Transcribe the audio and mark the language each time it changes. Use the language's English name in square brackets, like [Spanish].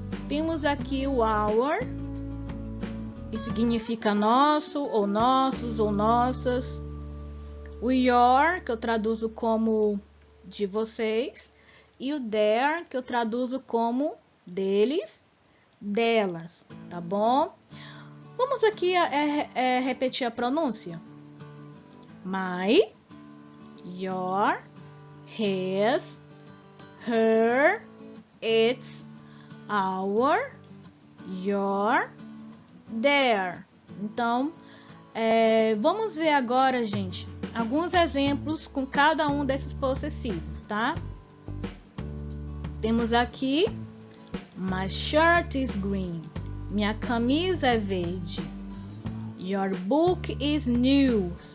[Portuguese] Temos aqui o our, que significa nosso ou nossos ou nossas. O your, que eu traduzo como de vocês. E o their, que eu traduzo como deles, delas, tá bom? Vamos aqui repetir a pronúncia. [English] My, your, his, her, its, our, your, their. [Portuguese] Então, vamos ver agora, gente, alguns exemplos com cada um desses possessivos, tá? Temos aqui [English] my shirt is green. [Portuguese] Minha camisa é verde. [English] Your book is new.